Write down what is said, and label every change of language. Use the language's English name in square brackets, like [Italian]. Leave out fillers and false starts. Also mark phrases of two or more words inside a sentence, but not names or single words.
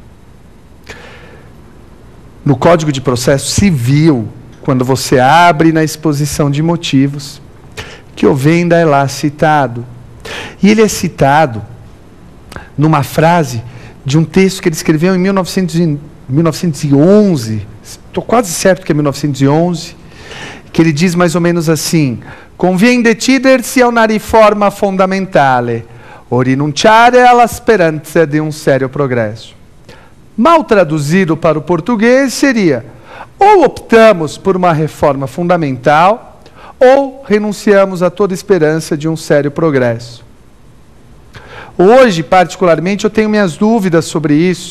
[Portuguese] No Código de Processo Civil, quando você abre na exposição de motivos, que o venda é lá citado. E ele é citado numa frase de um texto que ele escreveu em 1911, estou quase certo que é 1911, que ele diz mais ou menos assim: convém [Italian] decidersi a una riforma fondamentale o rinunciare alla speranza di un serio progresso. [Portuguese] Mal traduzido para o português seria: ou optamos por uma reforma fundamental, ou renunciamos a toda esperança de um sério progresso. Hoje, particularmente, eu tenho minhas dúvidas sobre isso.